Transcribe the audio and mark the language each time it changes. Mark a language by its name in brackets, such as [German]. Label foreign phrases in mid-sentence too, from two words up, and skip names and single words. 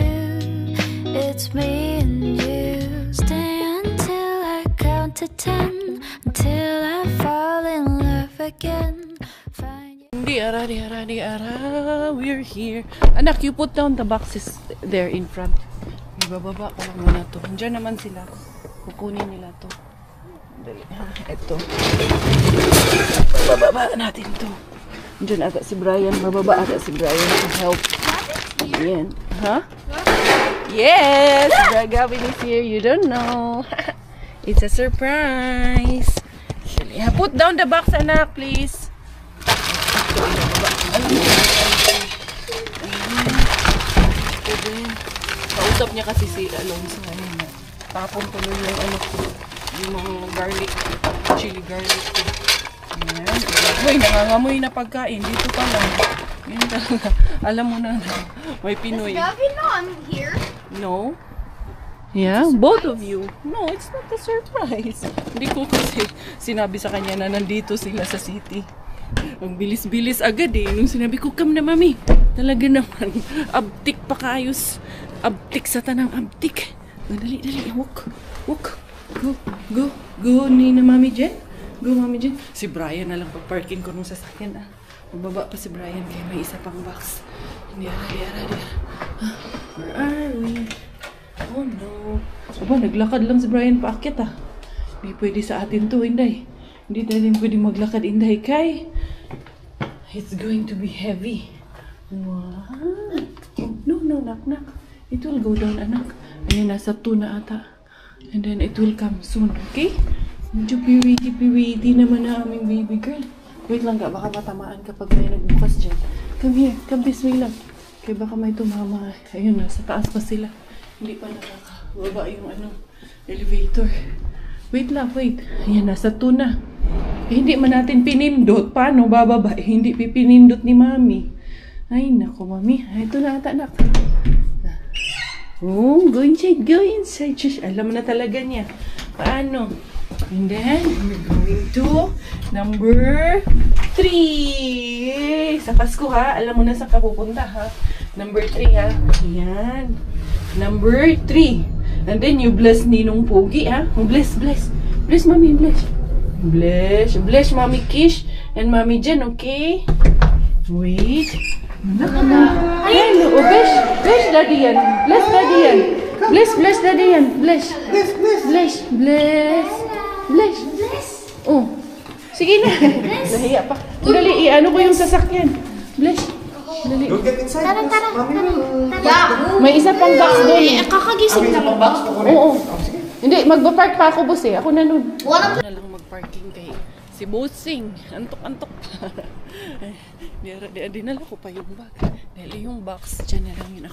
[English] It's me and you. Stay until I count to 10. Until I fall in love again. [Cebuano] Di ara. [English] We're here. Anak, you put down the boxes there in front. [Filipino] Ibababa ko lang muna to. Diyan naman sila. Kukunin nila to. Dali. Ito. Bababa natin to. Diyan ata si Brian. Bababa ata si Brian [English] to help. Ayan. Huh? Yes! Gavin is here. You don't know. It's a surprise. Put down the box, anak, please. [Filipino] Kausap niya kasi si Alonso ngayon. Tapon tuloy yung ano, yung mga garlic, [English] chili garlic. [Filipino] Ayan. Uy, nangangamoy na pagkain. Dito pa lang. Yan talaga. Alam mo na, may Pinoy. [English] Does Gavin know I'm here? No. Yeah, both of you. No, it's not a surprise. [Filipino] Hindi ko kasi sinabi sa kanya na nandito sila sa city. Ang bilis-bilis agad eh. Nung sinabi ko, come na mami. [Cebuano] Talaga naman. Abtik pa kayos. Abtik sa tanang abtik. [Filipino] Dali, dali. [English] Walk. Walk. Go. Go. [Cebuano] Go ni na mami Jen. Go mami Jen. [Filipino] Si Brian na lang pag-parking ko nung sasakyan ah. Mababa pa si Brian kaya may isa pang box. Hindi. [English] Where are we? Oh no. [Filipino] Aba, naglakad lang si Brian paakyat ah. Hindi pwede sa atin to, Inday. Hindi natin pwede maglakad, Inday. [English] Kay, it's going to be heavy. Wow. No, knock. It will go down, [Filipino] anak. Ayun, nasa 2 na ata. [English] And then it will come soon, okay? [Filipino] Medyo piwiti naman na aming baby girl. Wait lang ka, baka matamaan kapag may nagbukas dyan. [English] Come here, come this way lang. [Filipino] Kaya baka may tumama. Ayun, nasa taas pa sila. Hindi pa nakakababa yung ano, elevator. Wait lang, wait. Ayan, nasa 2 na. Eh, hindi man natin pinindot. Paano bababa? Eh, hindi pipinindot ni mami. Ay, naku, mami. Ay, ito na ata, anak. [English] Oh, go inside, go inside. Shush, [Filipino] alam mo na talaga niya. Paano? [English] And then, we're going to number 3. [Filipino] Sa Pasko, ha? Alam mo na saan ka pupunta, ha? Number 3, ha? Ayan. [English] Number 3. And then you bless Ninong Pogi, ha? Bless. Bless, Mami, bless. Bless, Mami Kish and Mami Jen, okay? Wait. Hello, oh, bless Daddy yan. Bless Daddy yan. Bless Daddy yan. Bless. Oh. [Filipino] Sige na. Nahiya pa. Dali, ano ko yung sasakyan. [English] Bless. Dali. Don't get inside. [Filipino] Tara. May isa pang box doon. Kakagising na. Oo. Hindi, magpa-park pa ako, boss eh. Ako na nun. Wala na lang mag-parking kay si Bossing. Antok-antok pa. Dinala ko pa yung bag. Dahil yung box, dyan na lang yun.